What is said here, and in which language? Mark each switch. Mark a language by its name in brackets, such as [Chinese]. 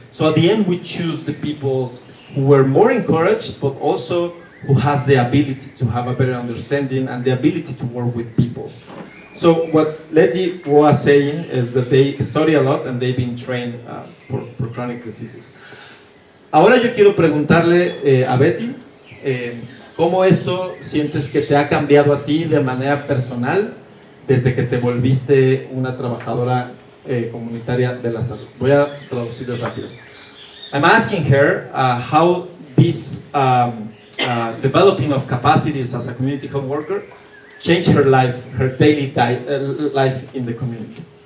[English] So at the end we choose the people who were more encouraged, but also who has the ability to have a better understanding and the ability to work with people. So what Leti was saying is that they study a lot and they've been trained for chronic diseases. [Spanish] Ahora yo quiero preguntarle a Betty, ¿cómo esto sientes que te ha cambiado a ti de manera personal desde que te volviste una trabajadora comunitaria de la salud? Voy a traducirlo rápido. [English] I'm asking her how this developing of capacities as a community health worker changed her life, her daily life in the community.